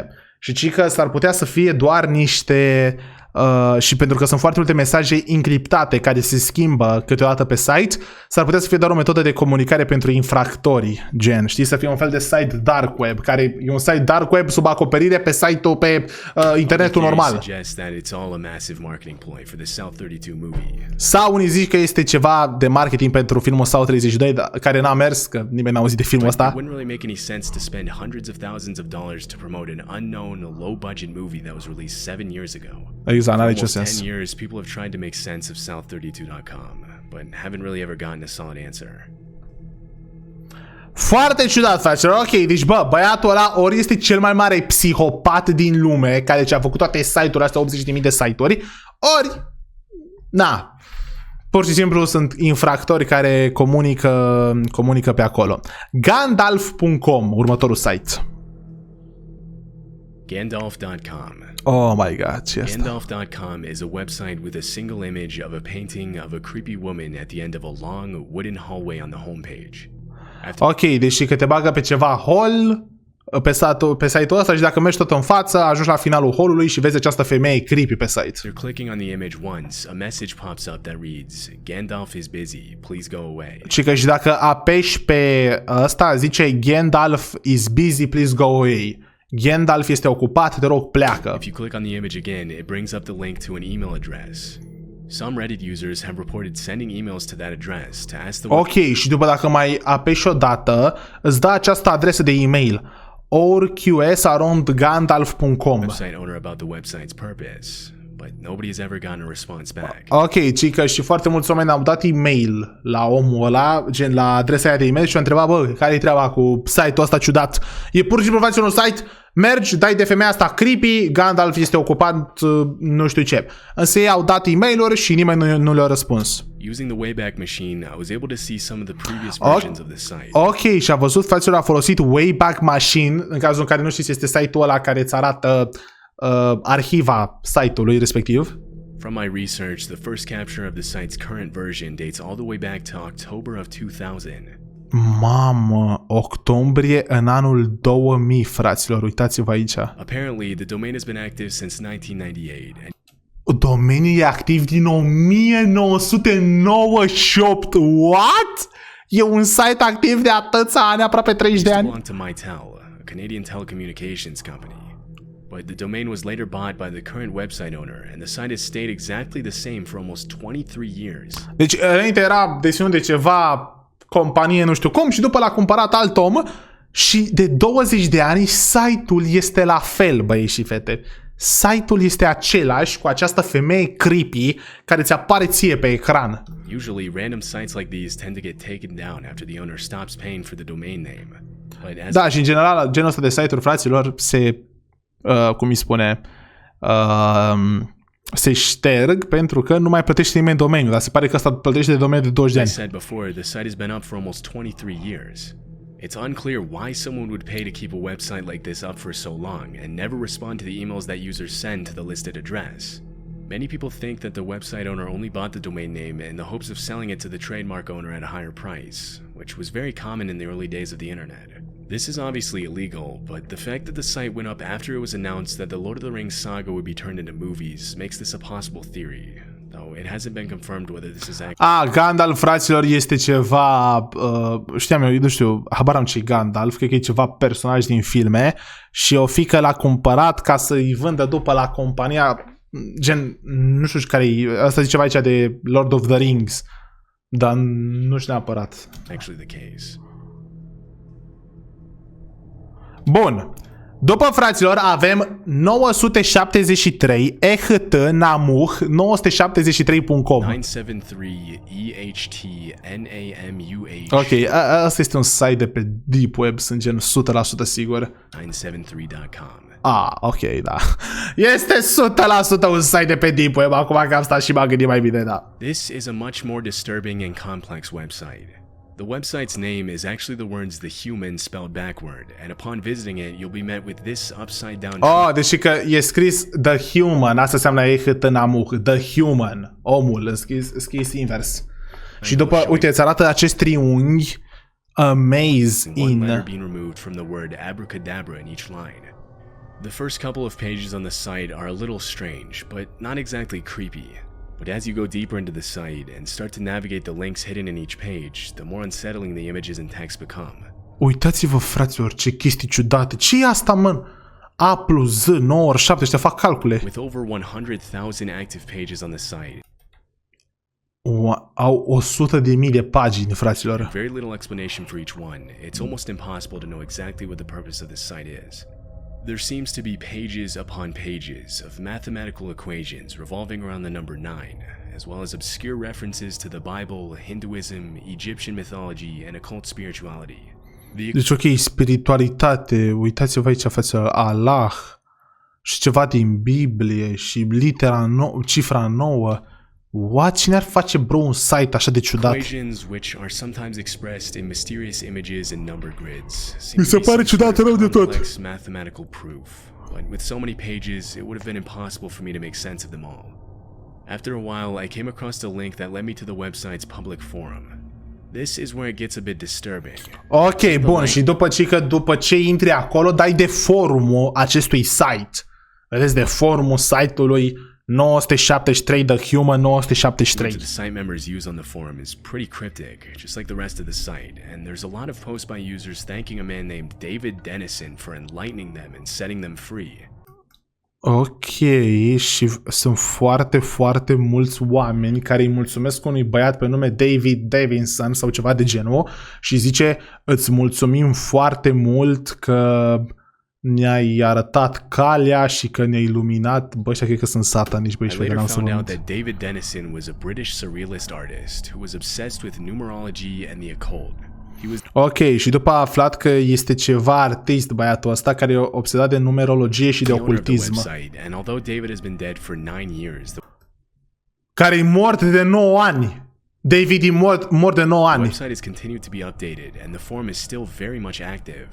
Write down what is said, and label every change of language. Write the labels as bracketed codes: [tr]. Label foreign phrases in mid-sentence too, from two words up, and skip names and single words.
[ro] Și ci că s-ar putea să fie doar niște... și pentru că sunt foarte multe mesaje încriptate care se schimbă câteodată pe site, s-ar putea să fie doar o metodă de comunicare pentru infractori, gen, știi, să fie un fel de site [en] dark web, [ro] care e un site [en] dark web [ro] sub acoperire pe site-ul pe internetul normal. Sau unii zic că este ceva de marketing pentru filmul SAU-32, care n-a mers, că nimeni n-a auzit de filmul ăsta. [en] It wouldn't really make any sense to spend hundreds of thousands of dollars to promote an unknown, low-budget movie that was released 7 years ago. [ro] Exact, n-are [en] For [ro] nicio [en] almost [ro] sens. [en] 10 years, people have tried to make sense of South32.com, but haven't really ever gotten a solid answer. [ro] Foarte ciudat, fraților. Ok, deci bă, băiatul ăla ori este cel mai mare psihopat din lume, care ce a făcut toate site-urile astea, 80.000 de site-uri, ori, na, pur și simplu sunt infractori care comunică pe acolo. Gandalf.com, următorul site. Gandalf.com. [en] Oh my god, [ro] ce asta? [en] Gandalf.com is a website with a single image of a painting of a creepy woman at the end of a long wooden hallway on the homepage. [ro] Ok, deci că te bagă pe ceva hall pe site-ul ăsta și dacă mergi tot în față, ajungi la finalul hallului și vezi această femeie creepy pe site. [en] After clicking on the image once, a message pops up that reads, Gandalf is busy, please go away. [ro] Și că și dacă apeși pe ăsta, zice [en] Gandalf is busy, please go away. [ro] Gandalf este ocupat, te rog, pleacă. [en] If you click on the image again, it brings up the link to an email address. Some Reddit users have reported sending emails to that address to ask the [ro] Ok, și după dacă mai apeși o dată, îți dă această adresă de e-mail orqs@gandalf.com. [en] website owner about the website's purpose, but nobody has ever gotten a response back. [ro] Ok, cică și foarte mulți oameni au dat e-mail la omul ăla, gen la adresa aia de e-mail și au întrebat, bă, care-i treaba cu site-ul ăsta ciudat? E pur și simplu faci un site, mergi, dai de femeia asta creepy, Gandalf este ocupat, nu știu ce. Însă ei au dat e-mail-uri și nimeni nu le-a răspuns. [en] Using the Wayback Machine, I was able to see some of the previous versions of the site. [ro] Ok, și a văzut, fraților, a folosit Wayback Machine, în cazul în care nu știți, este site-ul ăla care îți arată arhiva site-ului respectiv. [en] From my research, the first capture of the site's current version dates all the way back to October of 2000. [ro] Mamă, octombrie în anul 2000, fraților, uitați-vă aici. [en] Apparently, the domain has been active since 1998. [ro] Domeniul e activ din 1998. [en] What? [ro] E un site activ de atâția ani, aproape 30 de ani. [en] Belonged to MAI, a Canadian telecommunications company. But the domain was later bought by the current website owner, and the site has stayed exactly the same for almost 23 years. [ro] Deci, înainte era deținut de ceva companie nu știu cum și după l-a cumpărat alt om și de 20 de ani site-ul este la fel, băieți și fete. site-ul este același cu această femeie creepy care ți apare ție pe ecran. [en] Usually, random sites like these tend to get taken down after the owner stops paying for the domain name. But as [ro] Da, și în general, genul ăsta de site-uri, fraților, se, cum îi spune, se șterg pentru că nu mai plătește nimeni domeniul, dar se pare că ăsta plătește de domeniu de 20 de [en] I [ro] ani. [en] said before, the site has been up for almost 23 years. It's unclear why someone would pay to keep a website like this up for so long and never respond to the emails that users send to the listed address. Many people think that the website owner only bought the domain name in the hopes of selling it to the trademark owner at a higher price, which was very common in the early days of the internet. This is obviously illegal, but the fact that the site went up after it was announced that the Lord of the Rings saga would be turned into movies makes this a possible theory, though it hasn't been confirmed whether this is accurate. [ro] Gandalf, fraților, este ceva, știam eu, nu știu, habar am ce Gandalf, cred că e ceva personaj din filme și o fiică l-a cumpărat ca să-i vândă după la compania, gen, nu știu care e, asta zice ceva aici de Lord of the Rings, dar nu știu neapărat. [en] Actually the case. [ro] Bun. După, fraților, avem 973 EHT Namuh 973.com. 973 EHTNAMUH. Ok, asta este un site de pe Deep Web, sunt gen 100% sigur. 973.com. Ok, da. Este 100% un site de pe Deep Web, acum că am stat și m-am gândit mai bine, da. [en] This is a much more disturbing and complex website. The website's name is actually the words the human spelled backward, and upon visiting it, you'll be met with this upside down. [ro] Deci că e scris The Human, asta înseamnă EHT Namuh, The Human, omul, scris invers. Și după, uite, îți arată acest triunghi, [en] amaze one in. letter being removed from the word abracadabra in each line. The first couple of pages on the site are a little strange, but not exactly creepy. But as you go deeper into the site and start to navigate the links hidden in each page, the more unsettling the images and text become. [ro] Uitați-vă, fraților, ce chestii ciudate. Ce e asta, mă? A plus Z, 9 ori 7, ăștia fac calcule. [en] With over 100,000 active pages on the site, [ro] Au 100.000 de pagini, fraților. [en] very little explanation for each one, it's almost impossible to know exactly what the purpose of this site is. There seems to be pages upon pages of mathematical equations revolving around the number 9, as well as obscure references to the Bible, Hinduism, Egyptian mythology, and occult spirituality. [ro] Deci, ok, spiritualitate, uitați-vă aici față Allah și ceva din Biblie și cifra 9. [en] What? [ro] Cine ar face, bro, un site așa de ciudat? [en] Equations, which are sometimes expressed in mysterious images and number grids, [ro] Mi se pare ciudat rău de tot. [en] complex mathematical proof, but with so many pages, it would have been impossible for me to make sense of them all. After a while, I came across a link that led me to the website's public forum. This is where it gets a bit disturbing. [ro] Ok, bun, și după ce intri acolo, dai de forumul acestui site. Vedeți, de forumul site-ului 973, The Human 973. [en] The site members use on the forum is pretty cryptic, just like the rest of the site, and there's a lot of posts by users thanking a man named David Dennison for enlightening them and setting them free. [ro] Ok, și sunt foarte, foarte mulți oameni care îi mulțumesc unui băiat pe nume David Davidson sau ceva de genul și zice: îți mulțumim foarte mult că ne-ai arătat calea și că ne-ai iluminat. Bă, ăștia cred că sunt satanici, băi, [en] I [ro] și [en] later [ro] n-am să [en] found out [ro] mă... [en] that David Dennison was a British surrealist artist who was obsessed with numerology and the occult. He was [ro] Ok, și după a aflat că este ceva artist băiatul ăsta care e obsedat de numerologie și de [en] the owner of the [ro] ocultism. [en] website, and although David has been dead for 9 years, the [ro] Care e mort de 9 ani. David e mort de 9 ani. [en] website has continued to be updated, and the forum is still very much active.